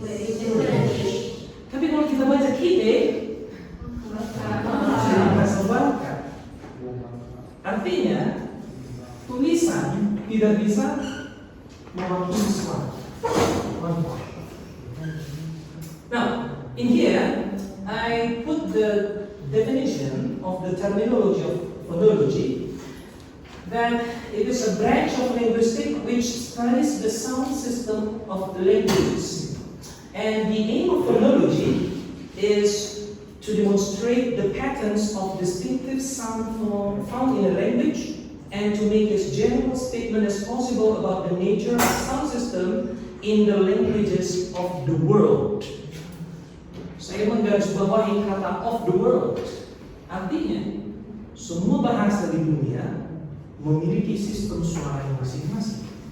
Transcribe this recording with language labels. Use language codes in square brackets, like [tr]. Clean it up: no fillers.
[id] Tapi kalau kita baca kite, bahasa Bangka. Artinya, tulisan tidak bisa mewakili suara. [en] Now, in here, I put the definition of the terminology of phonology, that it is a branch of linguistics which studies the sound system of the languages. And the aim of phonology is to demonstrate the patterns of distinctive sound found in a language and to make as general statement as possible about the nature of sound system in the languages of the world. [id] Saya menggarisbawahi kata [en] of the world. [id] Artinya, semua bahasa di dunia memiliki sistem suara yang masing-masing.